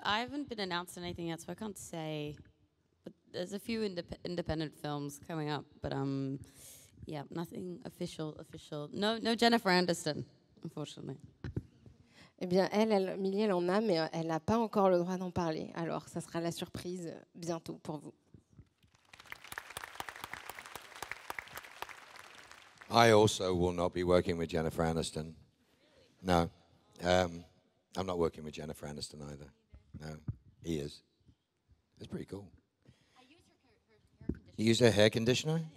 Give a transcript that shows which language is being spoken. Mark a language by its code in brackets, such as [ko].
[en] I haven't been announced anything yet, so I can't say. But there's a few independent films coming up, but yeah, nothing official. No Jennifer Aniston, unfortunately. [fr] Eh bien, Millie, elle en a, mais elle n'a pas encore le droit d'en parler. Alors, ça sera la surprise bientôt pour vous. [en] I also will not be working with Jennifer Aniston. No. I'm not working with Jennifer Aniston either. No, he is. That's pretty cool. You use her hair conditioner?